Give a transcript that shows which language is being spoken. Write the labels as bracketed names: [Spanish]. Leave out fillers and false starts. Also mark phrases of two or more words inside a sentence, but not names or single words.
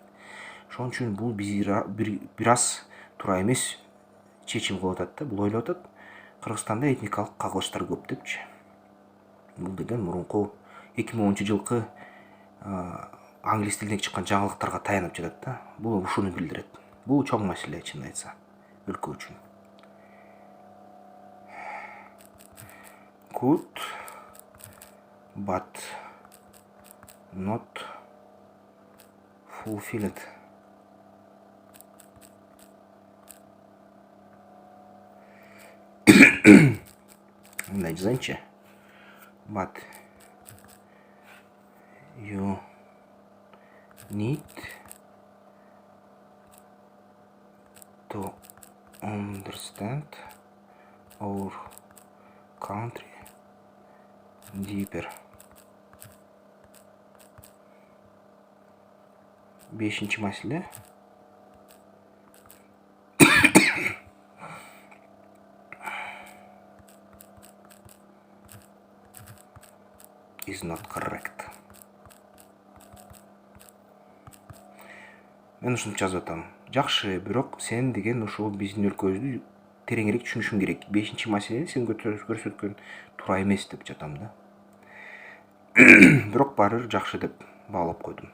[Kyrgyz] Ошон үчүн бул бир аз туура эмес чечим кылып атат да. Бул ойлоп атат, Кыргызстанда этникалык кагылыштар көп депчи. Бул деген мурунку 2010-жылкы англис тилинде чыккан жаңылыктарга таянып жатат да. Бул ушуну билдирет. Бул чоң маселе, чын айтса, өлкө үчүн. [English] Could but not fulfilled. [Kyrgyz] Мындай жазайынчы. [English] But you need to understand our country deeper. [Kyrgyz] 5-нчи маселе. [English] Is not correct. [Kyrgyz] Мен ушинтип жазып атам. Жакшы, бирок сен деген ушул биздин өлкөбүздү тереңирээк түшүнүшүң керек. 5-нчи маселени сен көрсөткөн туура эмес деп жатам да. Бирок баары бир жакшы деп баалап койдум.